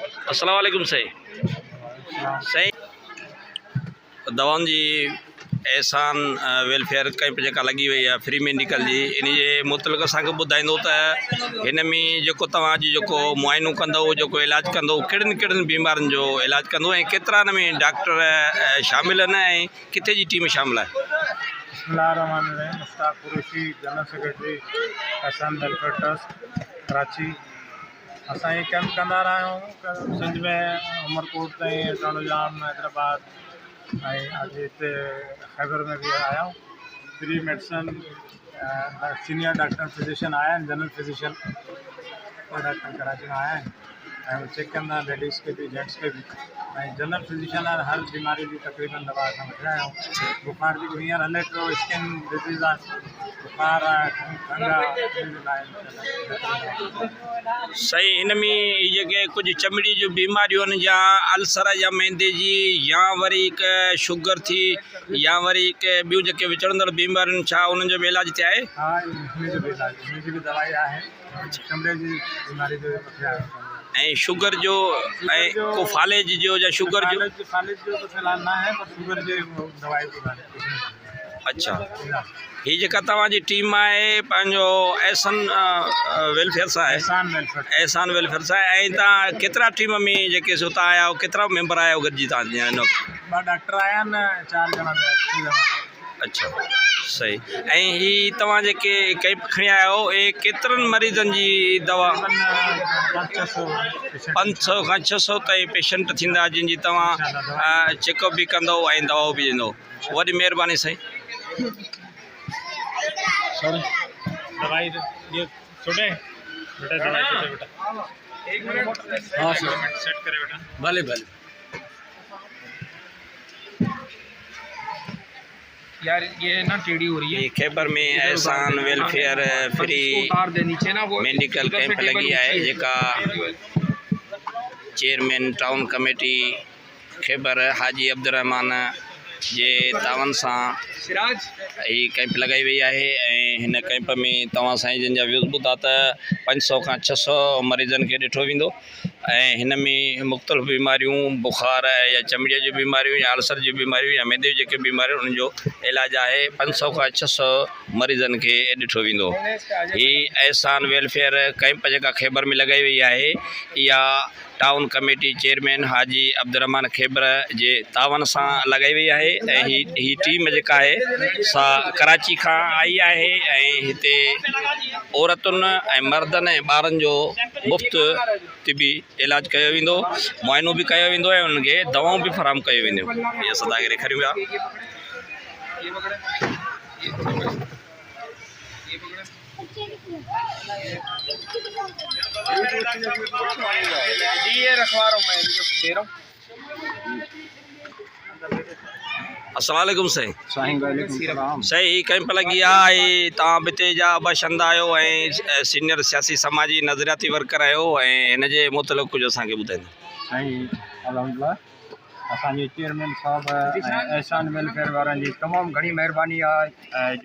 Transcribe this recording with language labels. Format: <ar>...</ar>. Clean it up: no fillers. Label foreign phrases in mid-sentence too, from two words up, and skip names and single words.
<sd>अस्सलाम वालेकुम सही सही दवाउन जी एहसान वेलफेयर कैंप जेका लगी हुई है</sd> <en>free medical</en> <sd>जी इन जे मुतलक असांखे ॿुधाईंदो त हिन में जेको तव्हांजी जेको मुआइनो कंदो जेको इलाज कंदो कहिड़ियुनि कहिड़ियुनि बीमारियुनि जो इलाज कंदो ऐं केतिरा हिन में डॉक्टर शामिल आहिनि ऐं किथे जी टीम शामिल आहे। बिस्मिल्लाहिर्रहमानिर्रहीम। मुश्ताक कुरैशी,</sd> <en>general secretary</en> <sd>एहसान वेलफेयर ट्रस्ट कराची। असां ये कैंप कंदा रहा आहियूं सिंध में उमरकोट ताईं रणोजाम हैदराबाद ऐं अॼु हिते खैबर में</sd> <hi>भी आया हूँ।</hi> <en>free medicine senior doctor physician</en> <sd>आया आहिनि,</sd> <en>general physician doctor</en> <sd>कराची में आया आहिनि ऐं चेक कंदा लेडीज़ के भी जेंट्स के भी।</sd> <en>general physician</en> <sd>हर बीमारी की तकरीबन दवा असां वठी आया आहियूं। बुखार जी हींअर हले पियो,</sd> <en>skin disease</en> <sd>आहे, बुखार आहे, खंघि सही। इन में जेके कुछ चमड़ी जो बीमारियों या अल्सर या मैदे जी या वरी शुगर थी या वरी ॿियूं जेके विचड़ंदड़ बीमारियूं छा उन्हनि जो बि इलाज थिया आहे? हाँ, इनजी भी इलाज, इनजी भी दवाई आहे। चमड़े जी बीमारी जो वठी आया आहियूं। ऐं शुगर जो ऐं को फालेज जो या शुगर जो फालेज जो</sd> <hi>तो फिलहाल ना है,</hi> <sd>पर शुगर जी दवाई अच्छा। ही जेका तव्हांजी टीम आहे पंहिंजो एहसान वेलफेयर सां आहे, एहसान वेलफेयर सां आहे। ऐं तव्हां केतिरा टीम में जेके सो तव्हां आया आहियो, केतिरा मेंबर आया आहियो गॾिजी तव्हां हिन वक़्तु? 2 डॉक्टर आया आहिनि, 4 ॼणा 6 ॼणा। अच्छा सही। ऐं ही तव्हां जेके कैंप खणी आया आहियो हे केतिरनि मरीज़नि जी दवा? 500 खां 600 ताईं पेशेंट थींदा जिन जी तव्हां चेकअप भी कंदो ऐं दवाऊं भी ॾींदो। वॾी महिरबानी साईं।</sd> <hi>दवाई ये छोटे बेटा, दवाई छोटे बेटा, एक मिनट। हाँ सर, सेट करे बेटा।</hi> <sd>भले भले</sd> <hi>यार ये ना टेढ़ी हो रही है।</hi> <sd>ये खैबर में एहसान वेलफेयर</sd> <en>free medical camp</en> <sd>लगी है जेका</sd> <en>chairman town committee</en> <sd>खैबर हाजी अब्दुर्रहमान जे तावन सां ही कैंप लगाई वही है। इन कैंप में तव्हां साईं जिन जा व्यूज़ ॿुधा त 500 खां 600 मरीज़न के ॾिठो वेंदो ऐं हिन में मुख़्तलिफ़ बीमारियूं बुखार या चमड़ीअ जी बीमारियूं या अल्सर जी बीमारियूं या मैदे जेके बीमारियूं उन्हनि जो इलाज आहे 500 खां 600 मरीज़न के ॾिठो वेंदो। ही एहसान वेलफेयर कैंप जेका खैबर में लगाई वही है या</sd> <en>town committee chairman</en> <sd>हाजी अब्दुर्रहमान खैबर जे तावन सां लगाई वही है। ऐं ही टीम जेका है सा कराची खां आई है ऐं हिते औरतुनि ऐं मर्दनि ऐं ॿारनि जो मुफ़्त तिबी इलाज कयो वेंदो, मुआइनो भी कयो वेंदो ऐं उन्हनि खे दवाऊं भी फराहम कयो वेंदियूं। इहे असां तव्हांखे ॾेखारियूं पिया।</sd> <hi>जी ये रखवा रहा हूँ मैं, दे रहा हूँ।</hi> <sd>अस्सलाम वालेकुम साईं। सही सही कैंप लगी आहे। तव्हां बिते जा बशिंदा आहियो ऐं सीनियर सियासी समाजी नज़रियाती वर्कर आहियो ऐं हिन जे मुतलिक़ कुझु असांखे ॿुधाईंदा। सही अलहमदिल्ला। असांजे चेयरमैन साहब एहसान वेलफेयर वारनि जी तमामु घणी महिरबानी आहे।</sd>